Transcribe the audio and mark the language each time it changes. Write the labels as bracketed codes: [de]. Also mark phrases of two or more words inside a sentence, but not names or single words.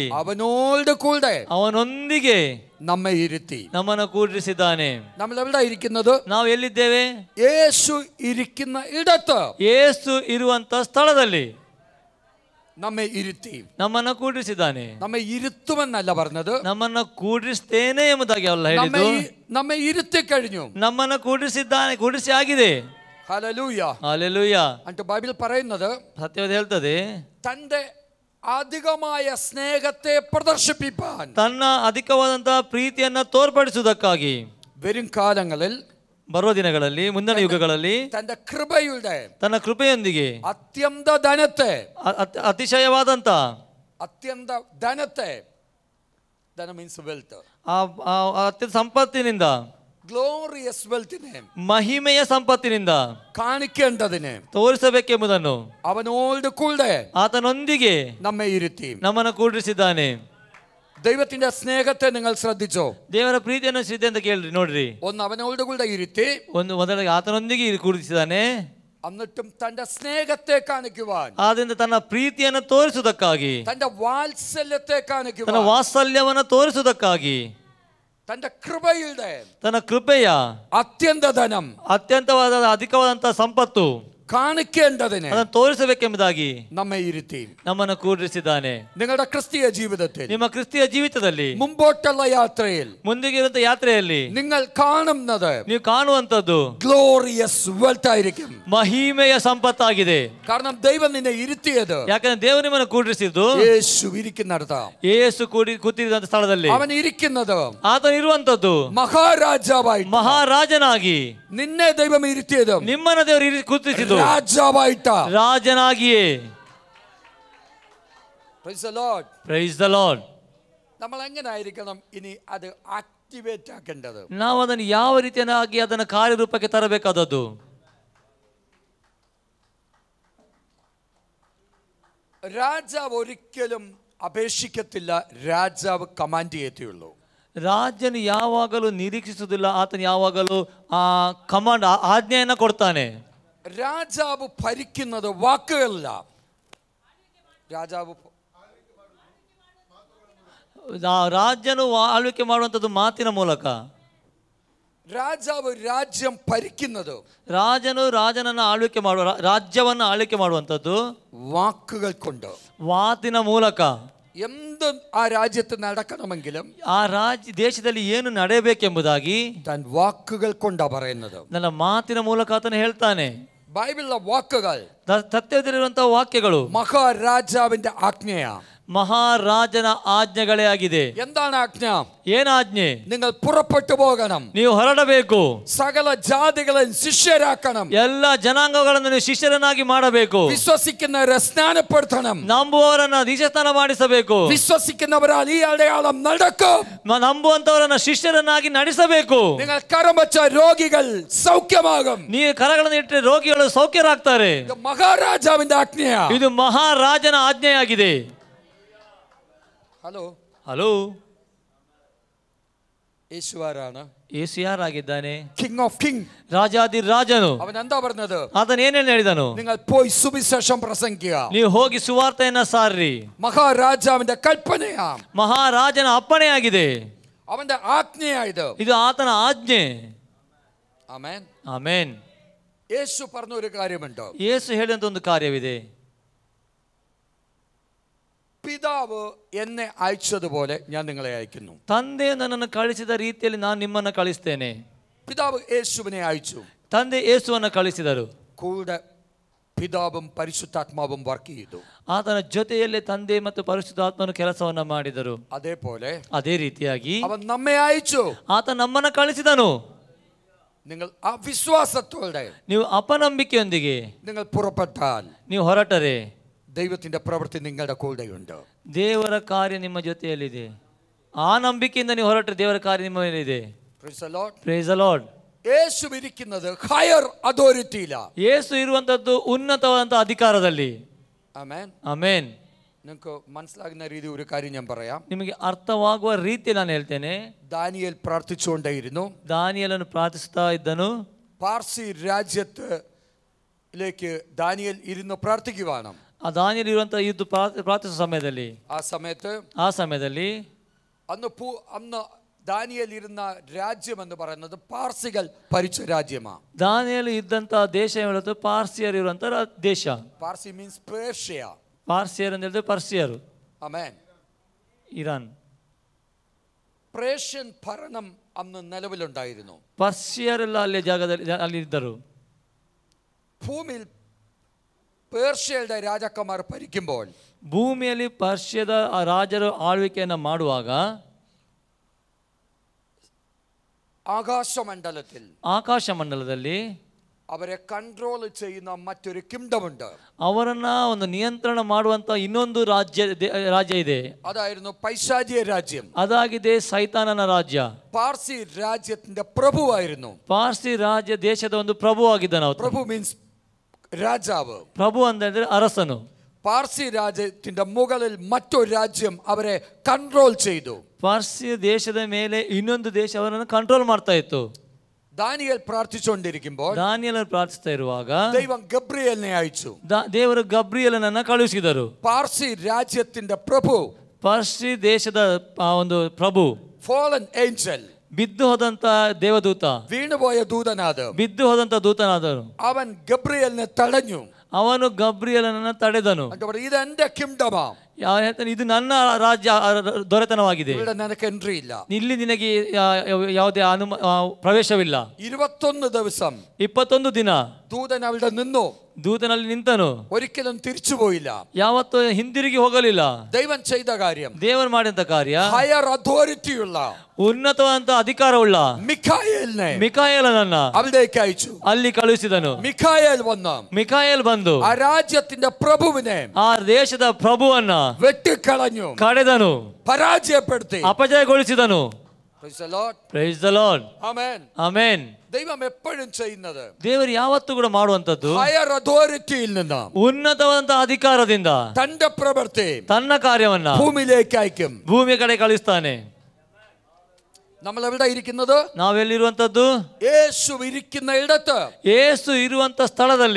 [ml] അവനോട് കൂടെ [kn] ಅವನೊಂದಿಗೆ [ml] നമ്മെ ഇരുത്തി [kn] ನಮ್ಮನ್ನು ಕೂಡಿಸಿದ್ದಾನೆ. [ml] നമ്മൾ എവിടെ ഇരിക്കുന്നത്? [kn] ನಾವು ಎಲ್ಲಿದ್ದೇವೆ? [ml] യേശു ഇരിക്കുന്ന ഇടത്ത്, [kn] ಯೇಸು ಇರುವಂತ ಸ್ಥಳದಲ್ಲಿ [ml] നമ്മെ ഇരുത്തി. [kn] ನಮ್ಮನ್ನು ಕೂಡಿಸಿದ್ದಾನೆ. [ml] നമ്മെ ഇരുത്തുമെന്നല്ല പറഞ്ഞത്, [kn] ನಮ್ಮನ್ನು ಕೂಡಿಸ್ತೇನೆ ಎಂಬುದಾಗಿ ಅಲ್ಲ ಹೇಳಿದ್ದು. [ml] നമ്മെ ഇരുത്തി കഴിഞ്ഞു, [kn] ನಮ್ಮನ್ನು ಕೂಡಿಸಿದ್ದಾನೆ, ಕೂಡಿಸಿ ಆಗಿದೆ. [ml] ഹല്ലേലൂയ. ഹല്ലേലൂയ. എന്നിട്ട് ബൈബിൾ പറയുന്നത്, [kn] സത്യവത ಹೇಳ್ತದೆ, [ml] തന്റെ അധികമായ സ്നേഹത്തെ പ്രദർശിപ്പിക്കാൻ, [kn] ತನ್ನ ಅಧಿಕವಾದಂತಹ ಪ್ರೀತಿಯನ್ನ ತೋರ್ಪಡಿಸುವುದಕ್ಕಾಗಿ [ml] വരും കാലങ്ങളിൽ, [kn] ಬರುವ ದಿನಗಳಲ್ಲಿ, ಮುಂದಿನ ಯುಗಗಳಲ್ಲಿ [ml] തന്റെ കൃപയുടെ, [kn] ತನ್ನ ಕೃಪೆಯೊಂದಿಗೆ [ml] അത്യന്ത ധനത്തെ, [kn] ಅತಿಶಯವಾದಂತ ಅತ್ಯಂತ ಧನത്തെ, [ml] ധനം [en] means wealth, [kn] ಅತ್ಯಂತ ಸಂಪತ್ತಿನಿಂದ, [en] glorious wealthine, [kn] ಮಹಿಮೆಯ ಸಂಪತ್ತಿನಿಂದ [ml] കാണിക്കേണ്ടതിന് [kn] ತೋರಿಸಬೇಕೆಂಬುದನ್ನು [ml] അവനോട് കൂടെ [kn] ಆತನೊಂದಿಗೆ [ml] നമ്മെ ഇരുത്തി. [kn] ನಮ್ಮನ್ನು ಕೂಡಿಸಿದ್ದಾನೆ. [ml] ദൈവത്തിന്റെ സ്നേഹത്തെ നിങ്ങൾ ശ്രദ്ധിച്ചോ? [kn] ದೇವರ ಪ್ರೀತಿಯನ್ನು ಶ್ರದ್ಧೆ ಅಂತ ಕೇಳ್ರಿ, ನೋಡ್ರಿ. [ml] ഒന്ന് അവനോട് കൂടെ ഇരുത്തി, [kn] ಒಂದು ಮೊದಲಿಗೆ ಆತನೊಂದಿಗೆ ಕೂಡಿಸಿದ್ದಾನೆ. [ml] എന്നിട്ടും തന്റെ സ്നേഹത്തെ കാണിക്കുവാൻ, [kn] ಆದ್ರಿಂದ ತನ್ನ ಪ್ರೀತಿಯನ್ನು ತೋರಿಸುವುದಕ್ಕಾಗಿ, [ml] തന്റെ വാത്സല്യത്തെ [kn] ತನ್ನ [ml] കാണിക്കുവാൻ, [kn] ವಾತ್ಸಲ್ಯವನ್ನು ತೋರಿಸುವುದಕ್ಕಾಗಿ, [ml] തന്റെ കൃപയുടെ, [kn] ತನ್ನ ಕೃಪೆಯ [ml] അത്യന്ത ധനം, [kn] ಅತ್ಯಂತವಾದ ಅಧಿಕವಾದಂತಹ ಸಂಪತ್ತು [ml] കാണിക്കേണ്ടതിന് [kn] ಅದನ್ನು ತೋರಿಸಬೇಕೆಂಬುದಾಗಿ [ml] നമ്മെ ഇരുത്തി. [kn] ನಮ್ಮನ್ನು ಕೂಡಿಸಿದ್ದಾನೆ. [ml] നിങ്ങളുടെ ക്രിസ്തീയ ജീവിതത്തിൽ, [kn] ನಿಮ್ಮ ಕ್ರಿಸ್ತಿಯ ಜೀವಿತದಲ್ಲಿ, [ml] മുമ്പോട്ടുള്ള യാത്രയിൽ [kn] ಮುಂದಿಗಿರುವಂತ ಯಾತ್ರೆಯಲ್ಲಿ [ml] നിങ്ങൾ കാണുന്നത് [kn] ನೀವು ಕಾಣುವಂತದ್ದು [en] glorious wealth [ml] ആയിരിക്കും. [kn] ಮಹಿಮೆಯ ಸಂಪತ್ತಾಗಿದೆ. [ml] കാരണം ദൈവം നിന്നെ ഇരുത്തിയത് [kn] ಯಾಕಂದ್ರೆ ದೇವರು ನಿಮ್ಮನ್ನು ಕೂಡಿಸಿದ್ದು [ml] യേശു ഇരിക്കുന്നിടത്താണ്. [kn] ಯೇಸು ಕೂತಿರುವಂತ ಸ್ಥಳದಲ್ಲಿ [ml] അവൻ ഇരിക്കുന്നത് [kn] ಆತನು ಇರುವಂತದ್ದು [ml] മഹാരാജാവായിട്ട്, [kn] ಮಹಾರಾಜನಾಗಿ. [ml] നിന്നെ ദൈവം ഇരുത്തിയത് [kn] ನಿಮ್ಮನ್ನ ದೇವರು ಕೂತಿಸಿದ್ದು [ml] രാജാവായിട്ടാ, [kn] ರಾಜನಾಗಿಯೇ. [en] Praise the Lord. Praise the Lord. [ml] നമ്മൾ എങ്ങനെ ആയിരിക്കണം ഇനി അത് ആക്ടിവേറ്റ് ആക്കേണ്ടത്? [kn] ನಾವು ಅದನ್ನು ಯಾವ ರೀತಿಯಾಗಿ ಅದನ್ನು ಕಾರ್ಯರೂಪಕ್ಕೆ ತರಬೇಕಾದದ್ದು? [ml] രാജാവ് ഒരിക്കലും അപേക്ഷിക്കത്തില്ല, രാജാവ് കമാൻഡ് ചെയ്യത്തേയുള്ളൂ. [kn] ರಾಜನು ಯಾವಾಗಲೂ ನಿರೀಕ್ಷಿಸುವುದಿಲ್ಲ, ಆತನು ಯಾವಾಗಲೂ ಕಮಾಂಡ್, ಆಜ್ಞೆಯನ್ನ ಕೊಡ್ತಾನೆ. [ml] രാജാവ് ഭരിക്കുന്നത് വാക്കുകളില്ല. [kn] ರಾಜನು ಆಳ್ವಿಕೆ ಮಾಡುವಂಥದ್ದು ಮಾತಿನ ಮೂಲಕ. [ml] രാജാവ് രാജ്യം ഭരിക്കുന്നത്, [kn] ರಾಜನು ರಾಜನನ್ನ ಆಳ್ವಿಕೆ ಮಾಡುವ, ರಾಜ್ಯವನ್ನು ಆಳ್ವಿಕೆ ಮಾಡುವಂಥದ್ದು [ml] വാക്കുകൾ കൊണ്ട്, [kn] ಮಾತಿನ ಮೂಲಕ. [ml] എന്ത് ആ രാജ്യത്ത് നടക്കണമെങ്കിലും [kn] ಆ ದೇಶದಲ್ಲಿ ಏನು ನಡೆಯಬೇಕೆಂಬುದಾಗಿ [ml] താൻ വാക്കുകൾ കൊണ്ടാ പറയുന്നത്. [kn] ನನ್ನ ಮಾತಿನ ಮೂಲಕ ಆತನು ಹೇಳ್ತಾನೆ. [ml] ബൈബിളിലെ വാക്കുകൾ, [kn] ಸತ್ಯದಲ್ಲಿರುವಂತಹ ವಾಕ್ಯಗಳು [ml] മഹാരാജാവിന്റെ ആജ്ഞയാ, [kn] ಮಹಾರಾಜನ ಆಜ್ಞೆಗಳೇ ಆಗಿದೆ. [ml] എന്താണ് ആജ്ഞ? [kn] ಏನು ಆಜ್ಞೆ? [ml] നിങ്ങൾ പുറപ്പെട്ടു പോകണം, [kn] ನೀವು ಹೊರಡಬೇಕು, [ml] സകല ജാതികളെയും ശിഷ്യരാക്കണം, [kn] ಎಲ್ಲ ಜನಾಂಗಗಳನ್ನು ನೀವು ಶಿಷ್ಯರನ್ನಾಗಿ ಮಾಡಬೇಕು, [ml] വിശ്വസിക്കുന്നവരെ സ്നാനപ്പെടുത്തണം, [kn] ನಂಬುವವರನ್ನ ದೀಕ್ಷಾಸ್ನಾನ ಮಾಡಿಸಬೇಕು, [ml] വിശ്വസിക്കുന്നവരാൽ ഈ അടയാളം നടക്കും, [kn] ನಂಬುವಂತವರನ್ನ ಶಿಷ್ಯರನ್ನಾಗಿ ನಡೆಸಬೇಕು. [ml] നിങ്ങൾ കരം വെച്ച രോഗികൾ സൗഖ്യമാകും, [kn] ನೀವು ಕರಗಳನ್ನು ಇಟ್ಟರೆ ರೋಗಿಗಳು ಸೌಖ್ಯರಾಗ್ತಾರೆ. [ml] ഇത് മഹാരാജാവിന്റെ ആജ്ഞയാ. [kn] ಇದು ಮಹಾರಾಜನ ಆಜ್ಞೆಯಾಗಿದೆ. [ml] ഹലോ [kn] ಹಲೋ, [ml] യേശു ആരാണ്? [kn] ಯೇಸು ಯಾರಾಗಿದ್ದಾನೆ? [en] king of king, [kn] ರಾಜಾದಿ ರಾಜನು. [ml] അവൻ എന്താ പറഞ്ഞത്? [kn] ಆತನು ಏನೇನು ಹೇಳಿದನು? [ml] നിങ്ങൾ പോയി സുവിശേഷം പ്രസംഗിക്കുക, [kn] ನೀವು ಹೋಗಿ ಸುವಾರ್ತೆಯನ್ನ ಸಾರ್ರಿ. [ml] മഹാരാജാവിന്റെ കൽപ്പനയാ, [kn] ಮಹಾರಾಜನ ಅಪ್ಪಣೆಯಾಗಿದೆ, [ml] അവന്റെ ആജ്ഞയായത്. [kn] ಇದು ಆತನ ಆಜ್ಞೆ. [ml] ആമേൻ, [kn] ಆಮೇನ್. [ml] യേശു പറഞ്ഞ ഒരു കാര്യമുണ്ട്. [kn] ಯೇಸು ಹೇಳಿದಂತ ಒಂದು ಕಾರ್ಯವಿದೆ. [ml] പിതാവ് എന്നെ അയച്ചതുപോലെ ഞാൻ നിങ്ങളെ അയക്കുന്നു. [kn] ತಂದೆ ನನ್ನನ್ನು ಕಳಿಸಿದ ರೀತಿಯಲ್ಲಿ ನಾನು ನಿಮ್ಮನ್ನು ಕಳಿಸ್ತೇನೆ. [ml] പിതാവ് യേശുവിനെ അയച്ചു, [kn] ತಂದೆ ಯೇಸುವನ್ನು ಕಳಿಸಿದರು. [ml] കൂടെ പിതാവും പരിശുദ്ധാത്മാവും വർക്ക് ചെയ്തു. [kn] ಆತನ ಜೊತೆಯಲ್ಲಿ ತಂದೆ ಮತ್ತು ಪರಿಶುದ್ಧಾತ್ಮನು ಕೆಲಸವನ್ನ ಮಾಡಿದರು. [ml] അതേപോലെ [kn] ಅದೇ ರೀತಿಯಾಗಿ [ml] അവൻ നമ്മെ അയച്ചു. [kn] ಆತ ನಮ್ಮನ್ನು ಕಳಿಸಿದನು. [ml] നിങ്ങൾ ആ വിശ്വാസത്തോടെ [kn] ನೀವು ಅಪನಂಬಿಕೆಯೊಂದಿಗೆ [ml] നിങ്ങൾ പുറപ്പെട്ടാൽ [kn] ನೀವು ಹೊರಟರೆ [ml] ദൈവത്തിന്റെ പ്രവൃത്തി നിങ്ങളുടെ കൂടെയുണ്ട്. [kn] ದೇವರ ಕಾರ್ಯ ನಿಮ್ಮ ಜೊತೆಯಲ್ಲಿದೆ. ಆ ನಂಬಿಕೆಯಿಂದ ನೀವು ಹೊರಟರೆ ದೇವರ ಕಾರ್ಯ ನಿಮ್ಮ ಮೇಲಿದೆ. [en] Praise the Lord. Praise the Lord. [ml] യേശു ഇരിക്കുന്നത് [en] higher authorityila. [kn] ಯೇಸು ಇರುವಂತದ್ದು ಉನ್ನತವಾದಂತ ಅಧಿಕಾರದಲ್ಲಿ. [ml] ആമേൻ, [kn] ಆಮೇನ್. [ml] നിങ്ങൾക്ക് മനസ്സിലാകുന്ന രീതി ഒരു കാര്യം ഞാൻ പറയാം. [kn] ನಿಮಗೆ ಅರ್ಥವಾಗುವ ರೀತಿ ನಾನು ಹೇಳ್ತೇನೆ. [ml] ദാനിയേൽ പ്രാർത്ഥിച്ചുകൊണ്ടേയിരുന്നു. [kn] ದಾನಿಯೇಲನು ಪ್ರಾರ್ಥಿಸ್ತಾ ಇದ್ದನು. [ml] പാർസി രാജ്യത്തിലേക്ക് ദാനിയേൽ ഇരുന്ന് പ്രാർത്ഥിക്കുവാണ്. [kn] ಆ ದಾನಿಯೇಲ್ ಇರುವಂತಹ ಯುದ್ಧ ಪ್ರಾರ್ಥಿಸುವ ಸಮಯದಲ್ಲಿ ಆ ಸಮಯದಲ್ಲಿ [ml] അന്ന് ദാനിയേൽ ഇരുന്ന രാജ്യം എന്ന് പറയുന്നത് പാർസികൾ ഭരിച്ച രാജ്യമാണ്. [kn] ದಾನಿಯೇಲ್ ಇದ್ದಂತಹ ದೇಶ ಹೇಳುತ್ತೆ ಪಾರ್ಸಿಯರು ಇರುವಂತಹ ದೇಶ. [ml] പാർസി മീൻസ് പേർഷ്യ. [kn] ಪಾರ್ಸಿಯರು ಅಂತ ಹೇಳಿದ್ರೆ ಪರ್ಸಿಯರು. [ml] ആമേൻ. [kn] ಇರಾನ್. [ml] പേർഷ്യൻ ഭരണം അന്ന് നിലവിലുണ്ടായിരുന്നു. [kn] ಪರ್ಸಿಯರೆಲ್ಲ ಅಲ್ಲಿ ಜಾಗದಲ್ಲಿ ಅಲ್ಲಿ ಇದ್ದರು. [ml] ഭൂമിയിൽ പേർഷ്യയുടെ രാജാക്കന്മാർ ഭരിക്കുമ്പോൾ [kn] ಭೂಮಿಯಲ್ಲಿ ಪರ್ಷಿಯದ ರಾಜರು ಆಳ್ವಿಕೆಯನ್ನು ಮಾಡುವಾಗ ಆಕಾಶಮಂಡಲದಲ್ಲಿ [ml] അവരെ കൺട്രോൾ ചെയ്യുന്ന മറ്റൊരു കിങ്ഡം ഉണ്ട്. [kn] ಅವರನ್ನ ಒಂದು ನಿಯಂತ್ರಣ ಮಾಡುವಂತ ಇನ್ನೊಂದು ರಾಜ್ಯ ಇದೆ. [ml] അതായിരുന്നു പൈശാചിക രാജ്യം. [kn] ಅದಾಗಿದೆ ಸೈತಾನನ ರಾಜ್ಯ. [ml] പാർസി രാജ്യത്തിന്റെ പ്രഭുവായിരുന്നു. [kn] ಪಾರ್ಸಿ ರಾಜ್ಯ ದೇಶದ ಒಂದು ಪ್ರಭುವಾಗಿದ್ದನು. [ml] പ്രഭു മീൻസ് രാജാവ്. [kn] ಪ್ರಭು ಅಂದ್ರೆ ಅರಸನು. [ml] പാർസി രാജ്യത്തിന്റെ മുകളിൽ മറ്റൊരു രാജ്യം അവരെ കൺട്രോൾ ചെയ്തു. [kn] ಪಾರ್ಸಿ ದೇಶದ ಮೇಲೆ ಇನ್ನೊಂದು ದೇಶ ಅವರನ್ನು ಕಂಟ್ರೋಲ್ ಮಾಡ್ತಾ ಇತ್ತು. [ml] ദാനിയേൽ പ്രാർത്ഥിച്ചുകൊണ്ടിരിക്കുമ്പോൾ [kn] ದಾನಿಯೇಲನು ಪ್ರಾರ್ಥಿಸ್ತಾ ಇರುವಾಗ [ml] ദൈവം ഗബ്രിയേലിനെ അയച്ചു. [kn] ದೇವರು ಗಬ್ರಿಯೇಲನನ್ನು ಕಳುಹಿಸಿದರು. [ml] പാർസി രാജ്യത്തിന്റെ പ്രഭു, [kn] ಪಾರ್ಸಿ ದೇಶದ ಒಂದು ಪ್ರಭು, [en] fallen angel, [kn] ಬಿದ್ದು ಹೋದಂತ ದೇವದೂತ, [ml] വീണുപോയ ദൂതനാഥ്, [kn] ಬಿದ್ದು ಹೋದಂತ ದೂತನಾದನು. [ml] അവൻ ഗബ്രിയേലിനെ തടഞ്ഞു. [kn] ಅವನು ಗಬ್ರಿಯೇಲನನ್ನು ತಡೆದನು. [ml] ഇത് എന്റെ കിങ്ഡമാ, [kn] ಇದು ನನ್ನ ರಾಜ್ಯ ದೊರೆತನವಾಗಿದೆ, [ml] നിനക്ക് എൻട്രി ഇല്ല, [kn] ಇಲ್ಲಿ ನಿನಗೆ ಯಾವುದೇ ಪ್ರವೇಶವಿಲ್ಲ. [ml] 21 ദിവസം [kn] 21 ದಿನ [ml] ദൂതൻ അവിടെ നിന്നു. [kn] ದೂತನಲ್ಲಿ ನಿಂತನು, [ml] ഒരിക്കലും തിരിച്ചു പോയില്ല, [kn] ಯಾವತ್ತೂ ಹಿಂದಿರುಗಿ ಹೋಗಲಿಲ್ಲ. [ml] ദൈവം ചെയ്ത കാര്യം, [kn] ದೇವರು ಮಾಡಿದಂತ ಕಾರ್ಯ, [en] higher authorityulla [kn] ಉನ್ನತವಾದಂತ ಅಧಿಕಾರವುಳ್ಳ ಮಿಕಾಯೇಲನನ್ನ [ml] അവിടേക്ക് അയച്ചു. [kn] ಅಲ್ಲಿ ಕಳುಹಿಸಿದನು. ಮಿಕಾಯೇಲ್ ಬಂದು ಆ ರಾಜ್ಯത്തിന്റെ ಪ್ರಭುವಿനെ, ಆ ದೇಶದ ಪ್ರಭುವನ್ನ [ml] വെട്ടിക്കളഞ്ഞു, [kn] ಕಡೆದನು, [ml] പരാജയപ്പെടുത്തി, [kn] ಅಪಜಯಗೊಳಿಸಿದನು. [en] Praise the Lord. Praise the Lord. Amen. Amen. [ml] ദൈവം എപ്പോഴും ചെയ്യുന്നത്, [kn] ದೇವರು ಯಾವತ್ತೂ ಕೂಡ ಮಾಡುವಂತದ್ದು [en] higher authorityil [ml] നിന്ന്, [kn] ಉನ್ನತವಾದಂತ ಅಧಿಕಾರದಿಂದ [ml] തന്റെ പ്രവൃത്തി, [kn] ತನ್ನ ಕಾರ್ಯವನ್ನ [ml] ഭൂമിയിലേക്ക് അയക്കും, [kn] ಭೂಮಿಯ ಕಡೆ ಕಳಿಸ್ತಾನೆ. [ml] നമ്മൾ എവിടെ ഇരിക്കുന്നത്? [kn] ನಾವೆಲ್ಲಿರುವಂತದ್ದು? [ml] യേശു ഇരിക്കുന്ന ഇടത്ത്, [kn] ಯೇಸು ಇರುವಂತ ಸ್ಥಳದಲ್ಲಿ